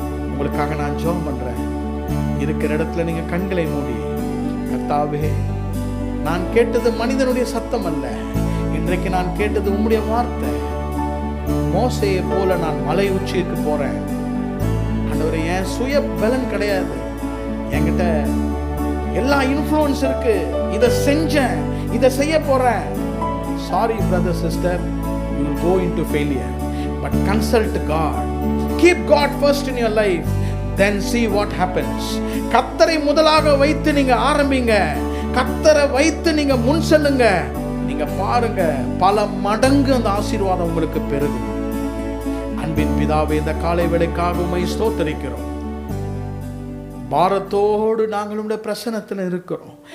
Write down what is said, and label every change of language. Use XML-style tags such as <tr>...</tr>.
<ta>உங்களுக்காக நான் ஜெபம் பண்றேன். இருக்கிற இடத்துல நீங்க கண்களை மூடி, கர்த்தாவே, நான் கேட்டது மனிதனுடைய சத்தம் அல்ல, இன்றைக்கு நான் கேட்டது உம்முடைய வார்த்தை. மோசேயை போல நான் மலை உச்சிக்கு போறேன். ஆண்டவரே, என் சுய பலன் கிடையாது, என்கிட்ட எல்லா இன்ஃப்ளூயன்ஸ் இருக்கு. இதை செஞ்சேன், இதை செய்ய போறேன்.</ta> <en>Sorry brother sister, you will go into failure, but consult God. Keep God first in your life, then see what happens.</en> <ta>கர்த்தரை முதலாக வைத்து நீங்க ஆரம்பிங்க. கர்த்தரை வைத்து நீங்க முன் செல்லுங்க. நீங்க பாருங்க, பல மடங்கு அந்த ஆசீர்வாதம் உங்களுக்கு பெருகும். அன்பின் பிதாவே, இந்த காலை வேளைக்காக உம்மை ஸ்தோத்திரிக்கிறோம். பாரத்தோடு நாங்கள் உம்முடைய பிரசன்னத்தில் இருக்கிறோம்.</ta>